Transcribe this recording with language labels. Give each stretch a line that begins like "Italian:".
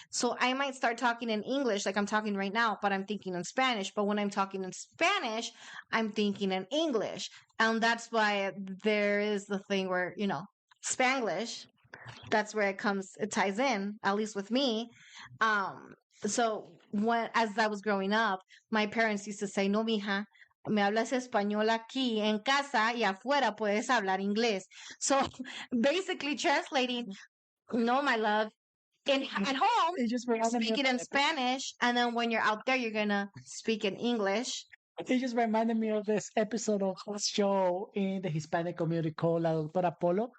English: So I might start talking in English like I'm talking right now, but I'm thinking in Spanish. But when I'm talking in Spanish, I'm thinking in English. And that's why there is the thing where, Spanglish, that's where it ties in, at least with me. So as I was growing up, my parents used to say,
Spanish: no, mija, me hablas español aquí en casa y afuera puedes hablar inglés.
English: So basically translating, no, my love, at home, It just you're reminded me of speaking in Spanish, and then when you're out there, you're gonna speak in English. it just reminded me of this episode of a show in the Hispanic community called La Doctora Polo.